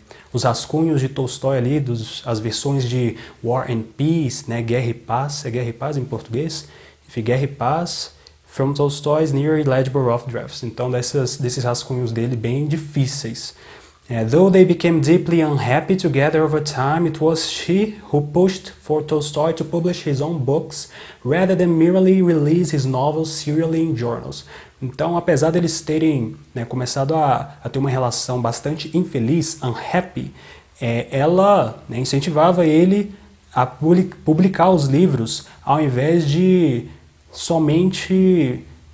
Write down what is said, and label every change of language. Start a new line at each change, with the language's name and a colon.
Portuguese: Os rascunhos de Tolstói ali, as versões de War and Peace, né, Guerra e Paz, é Guerra e Paz em português? Enfim, Guerra e Paz,
English: from Tolstoy's near illegible rough drafts.
Portuguese: Então, desses rascunhos dele bem difíceis.
English: Though they became deeply unhappy together over time, it was she who pushed for Tolstoy to publish his own books rather than merely release his novels serially in journals.
Portuguese: Então, apesar deles terem começado a ter uma relação bastante infeliz, unhappy, ela incentivava ele a publicar os livros ao invés de somente